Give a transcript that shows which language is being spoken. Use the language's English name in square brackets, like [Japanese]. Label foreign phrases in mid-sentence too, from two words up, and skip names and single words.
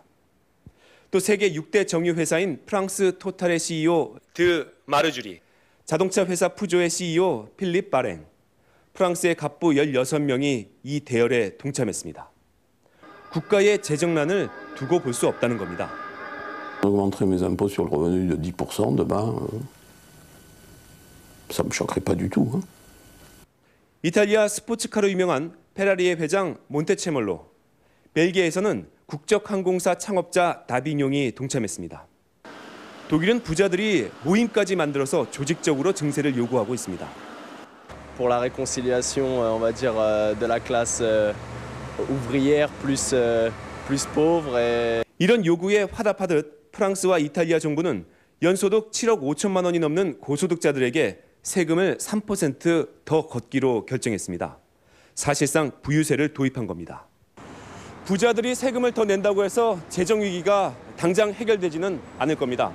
[Korean] 또 세계 6대 정유회사인 프랑스 토탈의 CEO 드 마르주리, 자동차 회사 푸조의 CEO 필립 바랭, 프랑스의 갑부 16명이 이 대열에 동참했습니다. 국가의 재정난을 두고 볼 수 없다는 겁니다. [French] Augmenterait mes impôts sur le revenu de 10% demain, ça me choquerait pas du tout. [Korean] 이탈리아 스포츠카로 유명한 페라리의 회장 몬테체몰로, 벨기에에서는 국적항공사 창업자 다비뇽이 동참했습니다. 독일은 부자들이 모임까지 만들어서 조직적으로 증세를 요구하고 있습니다. [French] Pour la réconciliation, on va dire, de la classe ouvrière plus pauvre. [Korean] 이런 요구에 화답하듯 프랑스와 이탈리아 정부는 연소득 7억 5천만 원이 넘는 고소득자들에게 세금을 3% 더 걷기로 결정했습니다. 사실상 부유세를 도입한 겁니다. 부자들이 세금을 더 낸다고 해서 재정 위기가 당장 해결되지는 않을 겁니다.